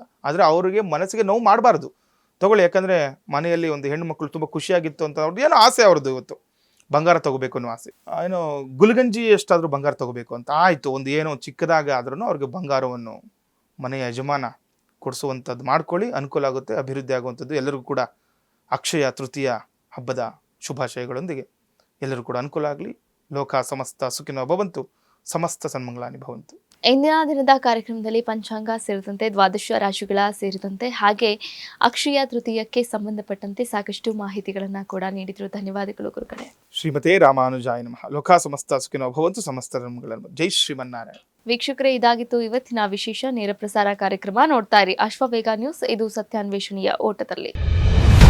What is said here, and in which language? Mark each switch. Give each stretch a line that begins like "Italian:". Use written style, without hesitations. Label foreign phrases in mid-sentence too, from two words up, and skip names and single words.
Kannada: ಆದರೆ ಅವರಿಗೆ ಮನಸ್ಸಿಗೆ ನೋವು ಮಾಡಬಾರ್ದು, ತಗೊಳ್ಳಿ. ಯಾಕಂದರೆ ಮನೆಯಲ್ಲಿ ಒಂದು ಹೆಣ್ಣು ತುಂಬ ಖುಷಿಯಾಗಿತ್ತು ಅಂತ ಅವ್ರದ್ದು ಏನೋ ಆಸೆ, ಅವ್ರದ್ದು ಇವತ್ತು ಬಂಗಾರ ತಗೋಬೇಕು ಅನ್ನೋ ಆಸೆ, ಏನೋ ಗುಲ್ಗಂಜಿ ಎಷ್ಟಾದರೂ ಬಂಗಾರ ತಗೋಬೇಕು ಅಂತ ಆಯಿತು. ಒಂದು ಏನೋ ಚಿಕ್ಕದಾಗ ಆದ್ರೂ ಅವ್ರಿಗೆ ಬಂಗಾರವನ್ನು ಮನೆಯ ಯಜಮಾನ ಕೊಡಿಸುವಂಥದ್ದು ಮಾಡ್ಕೊಳ್ಳಿ, ಅನುಕೂಲ ಆಗುತ್ತೆ, ಅಭಿವೃದ್ಧಿ ಆಗುವಂಥದ್ದು. ಎಲ್ಲರಿಗೂ ಕೂಡ ಅಕ್ಷಯ ತೃತೀಯ ಹಬ್ಬದ ಶುಭಾಶಯಗಳೊಂದಿಗೆ ಎಲ್ಲರೂ ಕೂಡ ಅನುಕೂಲ ಆಗಲಿ.
Sanskrit: ಲೋಕ ಸಮಸ್ತ ಸುಖಿನೋ ಭವಂತು, ಸಮಸ್ತ ಸನ್ಮಂಗಳಾನಿ ಭವಂತು.
Kannada: ಇಂದಿನ ದಿನದ ಕಾರ್ಯಕ್ರಮದಲ್ಲಿ ಪಂಚಾಂಗ ಸೇರಿದಂತೆ ದ್ವಾದಶ ರಾಶಿಗಳ ಸೇರಿದಂತೆ ಹಾಗೆ ಅಕ್ಷಯ ತೃತೀಯಕ್ಕೆ ಸಂಬಂಧಪಟ್ಟಂತೆ ಸಾಕಷ್ಟು ಮಾಹಿತಿಗಳನ್ನು ಕೂಡ ನೀಡಿದ್ರು. ಧನ್ಯವಾದಗಳು ಗುರುಗಳೇ.
Sanskrit: ಶ್ರೀಮತೇ ರಾಮಾನುಜಾಯ ನಮಃ. ಲೋಕ ಸಮಸ್ತ ಸುಖಿನೋ ಭವಂತು, ಸಮಸ್ತ ಸನ್ಮಂಗಳಾನಿ. ಜೈ ಶ್ರೀಮನ್ನಾರಾಯಣ.
Kannada: ವೀಕ್ಷಕರೇ, ಇದಾಗಿತ್ತು ಇವತ್ತಿನ ವಿಶೇಷ ನೇರ ಪ್ರಸಾರ ಕಾರ್ಯಕ್ರಮ. ನೋಡ್ತಾ ಇರಿ ಅಶ್ವವೇಗ ನ್ಯೂಸ್, ಇದು ಸತ್ಯಾನ್ವೇಷಣೆಯ ಓಟದಲ್ಲಿ.